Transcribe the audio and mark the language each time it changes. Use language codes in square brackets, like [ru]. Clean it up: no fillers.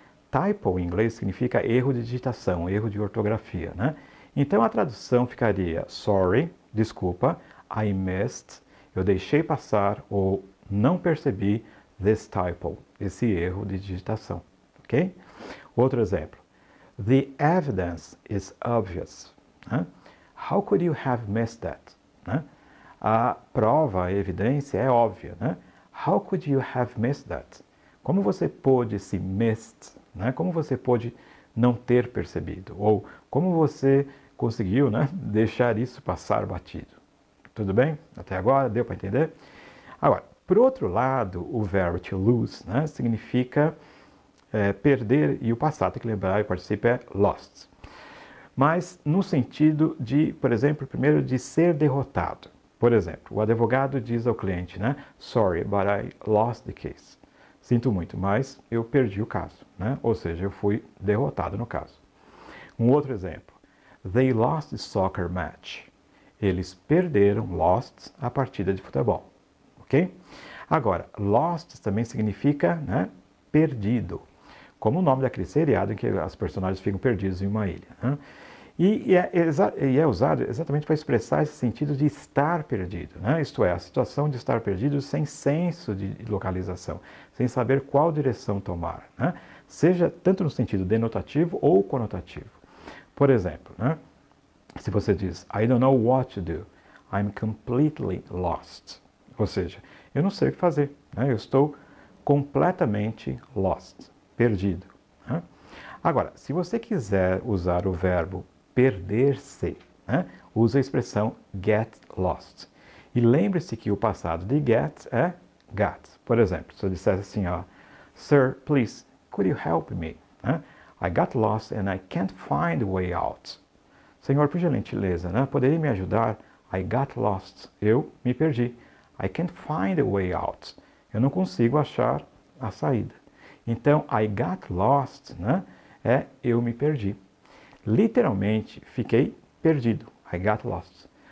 [pt] Typo em inglês significa erro de digitação, erro de ortografia, né? Então a tradução ficaria sorry, desculpa, I missed, eu deixei passar ou não percebi this typo, esse erro de digitação, ok? Outro exemplo. [en] The evidence is obvious. Né? How could you have missed that? [pt] Né? A prova, a evidência é óbvia. Né? [en] How could you have missed that? [pt] Como você pôde se missed? Né? Como você pôde não ter percebido? Ou como você conseguiu, né, deixar isso passar batido? Tudo bem? Até agora? Deu para entender? Agora, por outro lado, o verbo to lose, né, significa perder, e o passado, tem que lembrar, o particípio é lost. Mas no sentido de, por exemplo, primeiro de ser derrotado. Por exemplo, o advogado diz ao cliente, né? [en] Sorry, but I lost the case. [pt] Sinto muito, mas eu perdi o caso, né? Ou seja, eu fui derrotado no caso. Um outro exemplo. [en] They lost the soccer match. [pt] Eles perderam, lost, a partida de futebol. Ok? Agora, lost também significa, né, perdido. Como o nome daquele seriado em que as personagens ficam perdidos em uma ilha. Né? E é usado exatamente para expressar esse sentido de estar perdido. Né? Isto é, a situação de estar perdido sem senso de localização, sem saber qual direção tomar. Né? Seja tanto no sentido denotativo ou conotativo. Por exemplo, né? Se você diz, I don't know what to do, I'm completely lost. Ou seja, eu não sei o que fazer, né? Eu estou completamente lost, perdido. Né? Agora, se você quiser usar o verbo perder-se, né? Usa a expressão get lost. E lembre-se que o passado de get é got. Por exemplo, se eu dissesse assim, ó, Sir, please, could you help me? Né? [en] I got lost and I can't find a way out. [pt] Senhor, por gentileza, né? Poderia me ajudar? I got lost. Eu me perdi. [en] I can't find a way out. [pt] Eu não consigo achar a saída. Então, I got lost, né? É eu me perdi. Literalmente, fiquei perdido. I got lost.